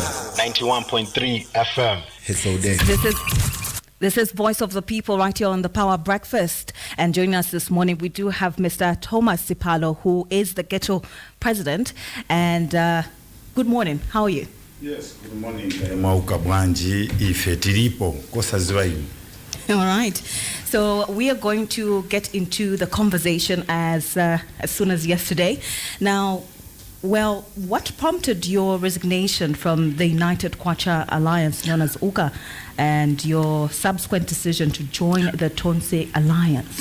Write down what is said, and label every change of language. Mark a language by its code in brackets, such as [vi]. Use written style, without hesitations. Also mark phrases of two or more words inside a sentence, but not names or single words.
[en] 91.3 FM. Hits all day. This is Voice of the People right here on the Power Breakfast. And joining us this morning, we do have Mr. Thomas Sipalo, who is the ghetto president. And good morning. How are you? Yes, good morning. [ny] Mwauka bwanji ife tilipo kosa ziwayu. [en] All right. So we are going to get into the conversation as soon as yesterday. Now, well, what prompted your resignation from the United Kwacha Alliance, known as UKA, and your subsequent decision to join the Tonse Alliance?